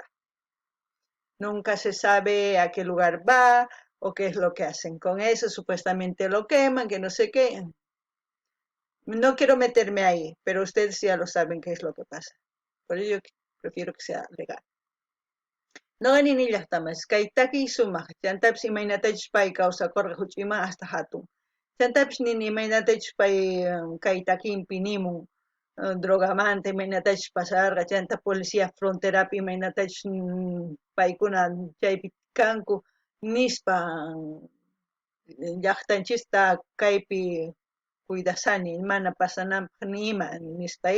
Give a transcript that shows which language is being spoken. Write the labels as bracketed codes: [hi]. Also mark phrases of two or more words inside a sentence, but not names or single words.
[es] Nunca se sabe a qué lugar va o qué es lo que hacen con eso. Supuestamente lo queman, que no sé qué. No quiero meterme ahí, pero ustedes ya lo saben qué es lo que pasa. Por ello prefiero que sea legal. No ganin niñas tamas, [qu] kay taki sumaq, chantapis imaynatachus pay kawsakurqa huch'iyman hasta hatun. Chantapis nini imaynatachus pay kay takinpi nimun drogamanta imaynatachus pasarqa chanta policía fronterapi imaynatachus paykuna chaypi kanku nispa llaqtanchista kaypi cuidasani mana pasananpaq nima nispay.